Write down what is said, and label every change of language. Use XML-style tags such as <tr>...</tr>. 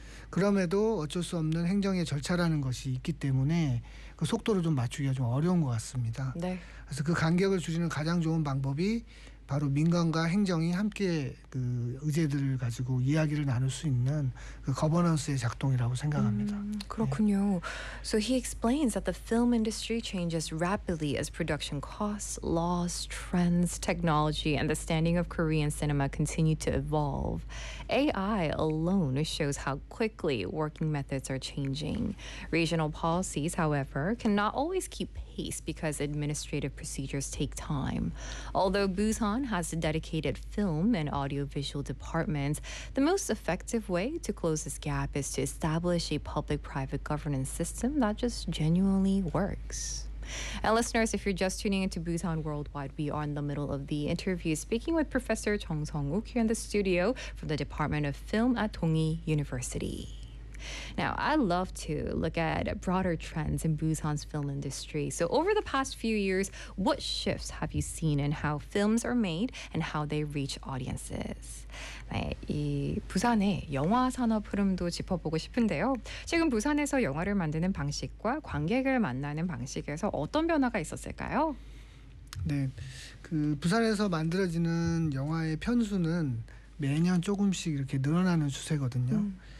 <ko>그럼에도 어쩔 수 없는 행정의 절차라는 것이 있기 때문에 그 속도를 좀 맞추기가 좀 어려운 것 같습니다. 네. 그래서 그 간격을 줄이는 가장 좋은 방법이 바로 민간과 행정이 함께 그 의제들을 가지고 이야기를 나눌 수 있는 그 거버넌스의 작동이라고 생각합니다. 그렇군요. 네.</ko> <en>So he explains that the film industry changes rapidly as production costs, laws, trends, technology, and the standing of Korean cinema continue to evolve. AI alone shows how quickly working methods are changing. Regional policies, however, cannot always keep pace because administrative procedures take time. Although Busan has dedicated film and audiovisual departments, the most effective way to close this gap is to establish a public-private governance system that just genuinely works. And listeners, if you're just tuning into Busan Worldwide, we are in the middle of the interview speaking with Professor Jung Sung-wook here in the studio from the Department of Film at Dongi University. Now, I love to look at broader trends in Busan's film industry. So over the past few years, what shifts have you seen in how films are made and how they reach audiences?</en> <ko>네, 이 부산의 영화 산업 흐름도 짚어보고 싶은데요. 최근 부산에서 영화를 만드는 방식과 관객을 만나는 방식에서 어떤 변화가 있었을까요? 네, 그 부산에서 만들어지는 영화의 편수는 매년 조금씩 이렇게 늘어나는 추세거든요.</ko>